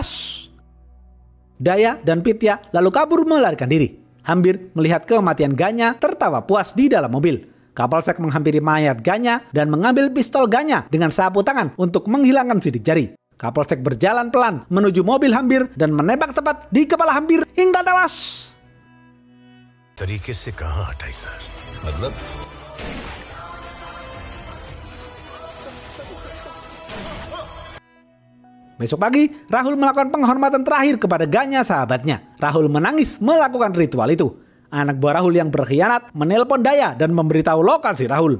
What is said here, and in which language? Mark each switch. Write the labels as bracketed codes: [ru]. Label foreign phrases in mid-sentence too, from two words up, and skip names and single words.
[id] Daya dan Pitya lalu kabur melarikan diri. Hambir melihat kematian Ganya tertawa puas di dalam mobil. Kapolsek menghampiri mayat Ganya dan mengambil pistol Ganya dengan sapu tangan untuk menghilangkan sidik jari. Kapolsek berjalan pelan menuju mobil Hambir dan menembak tepat di kepala Hambir hingga tewas. [hi] तरीके से कहाँ हटाई सर? मतलब [id] besok pagi, Rahul melakukan penghormatan terakhir kepada Ganya sahabatnya. Rahul menangis melakukan ritual itu. Anak buah Rahul yang berkhianat menelpon Daya dan memberitahu lokasi Rahul.